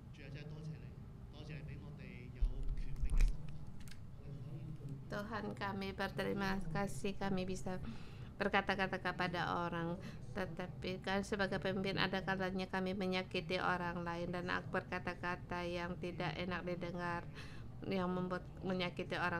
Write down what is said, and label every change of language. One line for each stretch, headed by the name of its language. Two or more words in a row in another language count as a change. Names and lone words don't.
Cantonese: 真係多謝你，多謝你俾我哋有權柄嘅心。
Indonesian: Tuhan, kami berterima kasih kami bisa berkata-kata kepada orang, tetapi kan sebagai pemimpin ada kalanya kami menyakiti orang lain dan berkata-kata yang tidak enak didengar, yang membuat menyakiti orang.